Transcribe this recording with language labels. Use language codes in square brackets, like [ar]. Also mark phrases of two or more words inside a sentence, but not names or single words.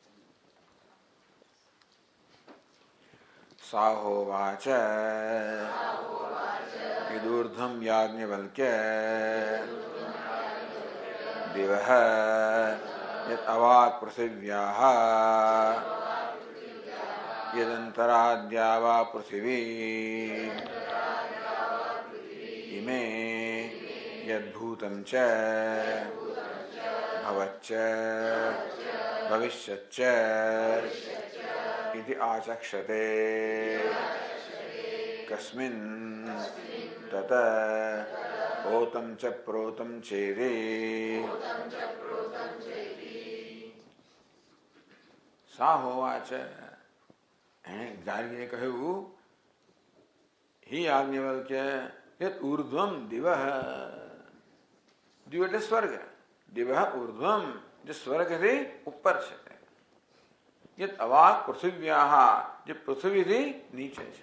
[sa] સાહોવાચ વિદુર્ધમ યાજ્ઞવલ્ક્ય દિવઃ યત અવાક પૃથિવ્યાઃ યદંતરાદ્યાવા પૃથિવી ઇમે યદ્ભૂતં ચ ભવચ્ચ ભવિષ્યચ્ચ इति आचक्षते कस्मिन् तत ओतं च प्रोतं चेति. साहोवाच. [gu] એણે ગાર્ગીએ કહ્યું, હે યાજ્ઞવલ્ક્ય [sa] યત ઊર્ધ્વમ દિવઃ. [gu] દિવ એટલે સ્વર્ગ. [sa] દિવઃ ઊર્ધ્વમ [gu] જે સ્વર્ગથી ઉપર છે. [sa] યત અવાક પૃથિવ્યાઃ [gu] જે પૃથ્વીથી નીચે છે.